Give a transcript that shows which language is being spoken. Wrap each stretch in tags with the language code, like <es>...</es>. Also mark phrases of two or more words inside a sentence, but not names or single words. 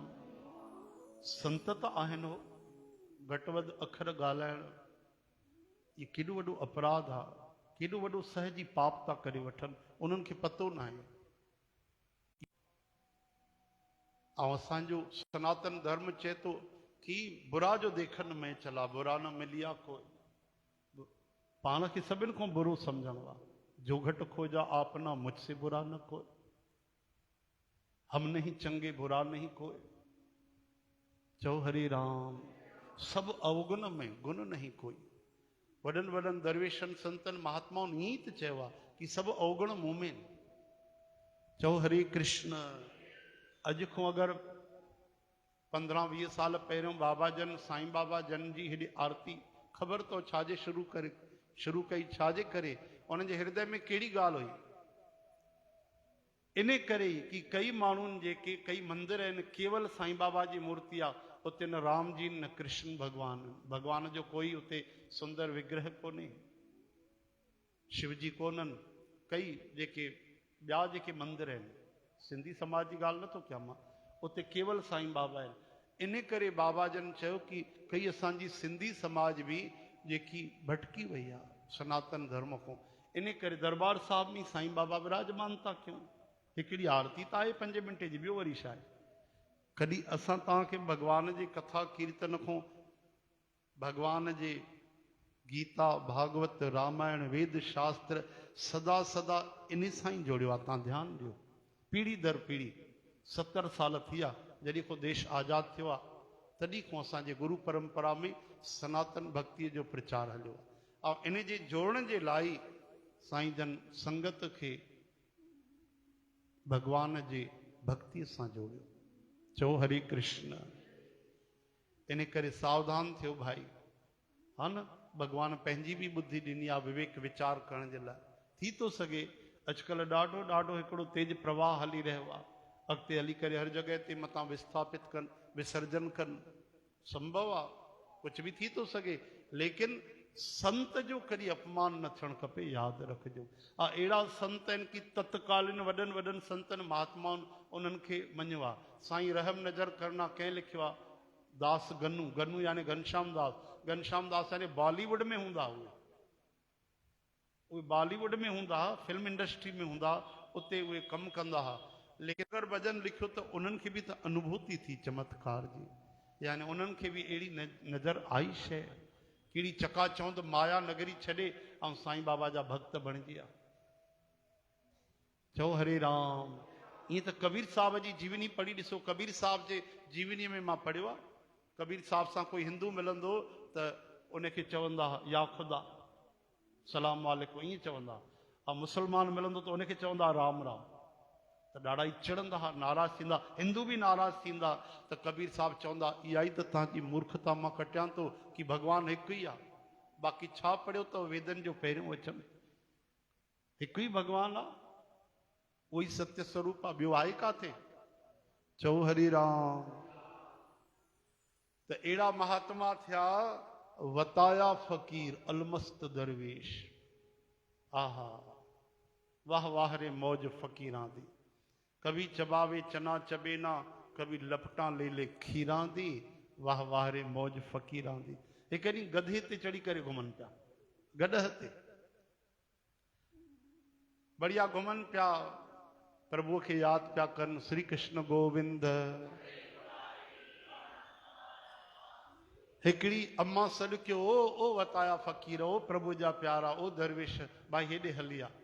<sd>संत त आहिनि हो, घटि वधि अखर ॻाल्हाइण ये केॾो वॾो अपराध आहे, केॾो वॾो सहजी पाप था करे वठनि, उन्हनि खे पतो न आहे। ऐं असांजो सनातन धर्म चए थो कि</sd> <hi>बुरा जो देखन में चला, बुरा न मिलिया कोई।</hi> <sd>पाण खे सभिनि खां बुरो सम्झणो आहे।</sd> <hi>जो घटि खोजा आपना, मुझसे बुरा न कोई। हम नहीं चंगे बुरा नहीं कोई।</hi> <sd>चओ हरि राम।</sd> <hi>सब अवगुण में गुण नहीं कोई।</hi> <sd>वॾनि वॾनि दरवेशनि संतनि महात्माउनि ईअं त चयो आहे कि सभु अवगुण मूं में। चओ हरे कृष्ण। अॼु खां अगरि 15-20 साल पहिरियों बाबा जन, साईं बाबा जन जी हेॾी आरती ख़बर तो छाजे शुरू कई, छाजे करे, उन्हनि जे हृदय में कहिड़ी ॻाल्हि हुई। इन करे कि कई माण्हुनि जेके कई मंदिर आहिनि केवल साईं बाबा जी मूर्ति आहे, उते न राम जी न कृष्ण भगवान जो कोई उते सुंदर विग्रह कोन्हे, शिव जी कोन्हनि। कई जेके ॿिया जेके मंदिर आहिनि, सिंधी समाज जी ॻाल्हि नथो कयां मां, उते केवल साईं बाबा आहिनि। इन करे बाबा जन चयो कि कई असांजी सिंधी समाज बि जेकी भटकी वई आहे सनातन धर्म खां, इन करे दरबार साहिब में साईं बाबा विराजमान था कयूं। हिकिड़ी आरती त आहे 5 मिंटे जी, ॿियो वरी छा आहे। कॾहिं असां तव्हांखे भॻवान जी कथा कीर्तन खां, भॻवान जे गीता भागवत रामायण वेद शास्त्र सदा सदा इन सां ई जोड़ियो आहे। तव्हां ध्यानु ॾियो, पीढ़ी दर पीढ़ी 70 साल थी विया जॾहिं को देश आज़ादु थियो आहे, तॾहिं खां असांजे गुरु परंपरा में सनातन भक्तीअ जो प्रचार हलियो आहे। ऐं इन जे जोड़ण जे लाइ साईं जन संगत खे भगवान जे भक्तीअ सां जोड़ियो। चओ हरे कृष्ण। इन करे सावधान थियो भाई, हा न। भगवान पंहिंजी बि बुद्धि ॾिनी आहे विवेक विचार करण जे लाइ। थी थो सघे अॼुकल्ह ॾाढो हिकिड़ो तेज प्रवाह हली रहियो आहे, अॻिते हली करे हर जॻह ते मथां विस्थापित कनि, विसर्जन कनि, संभव आहे, कुझु बि थी थो सघे। लेकिन संत जो कॾहिं अपमान न थियणु खपे, यादि रखिजो। अहिड़ा संत आहिनि कि तत्कालीन वॾनि संतनि महात्माउनि उन्हनि खे मञियो आहे। साईं</sd> <hi>रहम नज़र करना</hi> <sd>कंहिं लिखियो आहे, दास गनू यानी घनश्याम दास यानी बॉलीवुड में हूंदा, उहे बॉलीवुड में हूंदा,</sd> <en>film industry</en> <sd>में हूंदा, उते उहे कमु कंदा हुआ। लेकिन अगरि भॼन लिखियो त उन्हनि खे बि त अनुभूति थी चमत्कार जी, यानी उन्हनि खे बि अहिड़ी नज़र आई शइ, कहिड़ी चकाचौंध माया नगरी छॾे ऐं साईं बाबा जा भक्त बणिजी विया। चओ हरे राम। ईअं त कबीर साहब जी जीवनी पढ़ी ॾिसो। कबीर साहब जे जीवनीअ में मां पढ़ियो आहे, कबीर साहब सां कोई हिंदू मिलंदो त उनखे चवंदा या ख़ुदा</sd> <ar>سلام وعليكم,</ar> <sd>ईअं चवंदा। ऐं मुस्लमान मिलंदो त उनखे चवंदा राम राम। त ॾाढा ई चिड़ंदा हुआ, नाराज़ थींदा, हिंदू बि नाराज़ थींदा। त कबीर साहब चवंदा इहा ई त तव्हांजी मूर्खता मां कटियां थो कि भॻवानु हिकु ई आहे, बाक़ी छा पढ़ियो त वेदनि जो पहिरियों वचन, हिकु ई भॻवानु आहे, उहो ई सत्य स्वरूप आहे, ॿियो आहे काथे। चओ हरि राम। त अहिड़ा महात्मा थिया वताया फ़कीर अलमस्त दरवेश।</sd> <pa>ਆਹਾ ਵਾਹ ਵਾਹ ਰੇ ਮੌਜ ਫ਼ਕੀਰਾਂ ਦੀ, ਕਭੀ ਚਬਾਵੇ ਚਨਾ ਚਬੇਨਾ, ਕਭੀ ਲਪਟਾ ਲੈ ਲੈ ਖੀਰਾਂ ਦੀ, ਵਾਹ ਵਾਹ ਰੇ ਮੌਜ ਫ਼ਕੀਰਾਂ ਦੀ।</pa> <sd>हिकु ॾींहुं गधे ते चढ़ी करे घुमनि पिया, गॾह ते बढ़िया घुमनि पिया, प्रभुअ खे यादि पिया कनि, श्री कृष्ण गोविंद। हिकिड़ी अम्मा सॾु कयो, ओ वताया फ़कीर, ओ प्रभु जा प्यारा, ओ दरवेश, भाई हेॾे हली आ।</sd>